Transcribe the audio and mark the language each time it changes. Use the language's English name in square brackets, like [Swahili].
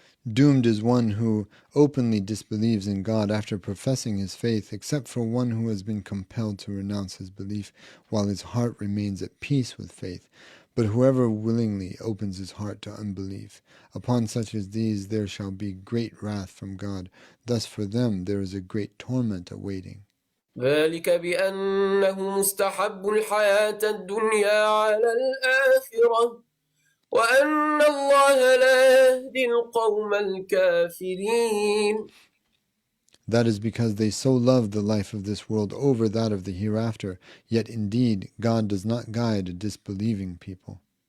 [English] Doomed is one who openly disbelieves in God after professing his faith, except for one who has been compelled to renounce his belief while his heart remains at peace with faith. But whoever willingly opens his heart to unbelief, upon such as these there shall be great wrath from God. Thus for them there is a great torment awaiting. [Arabic] ذلك بأنه مستحب الحياة الدنيا على الآخرة وأن الله لا يهدي القوم الكافرين. [English] That is because they so love the life of this world over that of the hereafter, yet indeed God does not guide a disbelieving people.